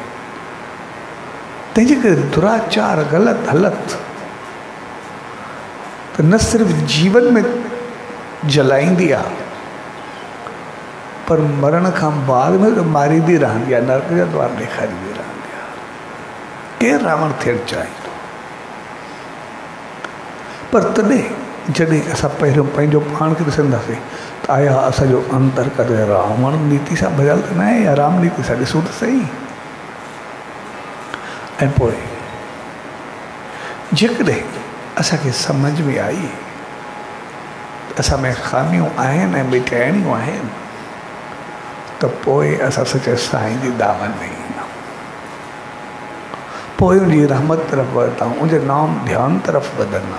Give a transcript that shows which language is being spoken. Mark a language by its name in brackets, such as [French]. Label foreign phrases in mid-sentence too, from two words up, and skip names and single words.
[Sindhi] तंहिंजे करे दुराचार, ग़लति हालत त न सिर्फ़ु जीवन में जलाईंदी आहे पर मरण खां बाद में तो मारींदी रहंदी आहे, नरक जा द्वार ॾेखारींदी रहंदी आहे। केरु रावण थियणु चाहींदो? पर तॾहिं जॾहिं असां पहिरियों पंहिंजो पाण खे ॾिसंदासीं त आया असांजो अंतर करे रावण नीति सां भरियल त न आहे, या राम नीति सां ॾिसूं त सही। ऐं पोइ जेकॾहिं असांखे सम्झ में आई असां में ख़ामियूं आहिनि ऐं मिटाइणियूं आहिनि त पोइ असां सचे साईं जी दामन में ईंदा, पोइ उनजी रहमत तरफ़ वधंदा, उनजे नाम ध्यान तरफ़ वधंदा।